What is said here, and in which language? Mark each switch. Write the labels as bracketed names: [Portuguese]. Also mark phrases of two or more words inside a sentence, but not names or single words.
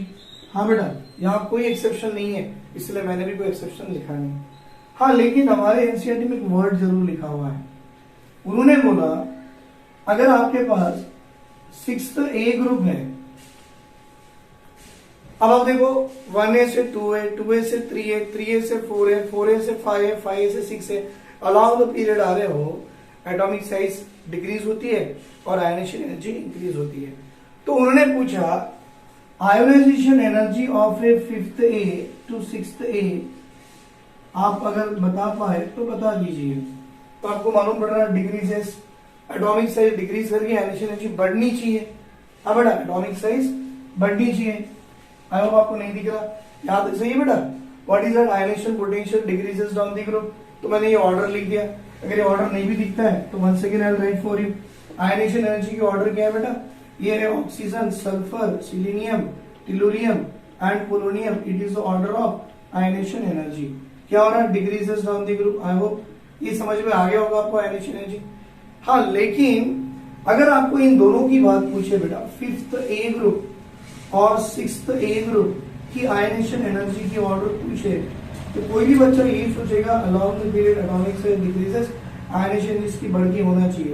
[Hindi] हाँ बेटा, यहाँ कोई एक्सेप्शन नहीं है, इसलिए मैंने भी कोई एक्सेप्शन लिखा नहीं। हाँ, लेकिन हमारे एनसीईआरटी में एक वर्ड जरूर लिखा हुआ है। उन्होंने बोला अगर आपके पास 6th ए ग्रुप है, अब आप देखो 1A से 2A, 2A से 3A, 3A से 4A, 4A से 5A, 5A से 6A, [English] along the period [Hindi] आ रहे हो, [English] atomic size decrease [Hindi] होती है और [English] ionization energy increase [Hindi] होती है। तो उन्होंने पूछा [English] ionization energy of a 5th A to 6th A [Hindi] आप अगर बता पाए तो बता दीजिए। तो आपको मालूम पड़ रहा है डिक्रीजेस, [English] atomic size decrease [Hindi] करके [English] ionization energy [Hindi] बढ़नी चाहिए। अब बेटा [English] atomic size [Hindi] बढ़नी चाहिए। [English] I hope [Hindi] आपको नहीं दिख रहा, याद सही है बेटा। [English] what is that, ionization potential decreases down the group. [Hindi] तो मैंने ये ऑर्डर लिख दिया, अगर ये ऑर्डर नहीं भी दिखता है तो [English] once again I will write for you. ionization energy [Hindi] की ऑर्डर क्या है बेटा, ये है [English] oxygen, sulphur, selenium, tellurium and polonium, it is the order of ionization energy. [Hindi] क्या हो रहा है, [English] decreases down the group. I hope [Hindi] ये समझ में आ गया होगा आपको [English] ionization energy. [Hindi] हाँ, लेकिन अगर आपको इन दोनों की बात पूछे बेटा, 5th A ग्रुप और 6th A ग्रुप की [English] ionization energy [Hindi] की ऑर्डर पूछे, तो कोई भी बच्चा यही सोचेगा [English] along the period atomic size decreases, ionization energy [Hindi] की बढ़ के होना चाहिए।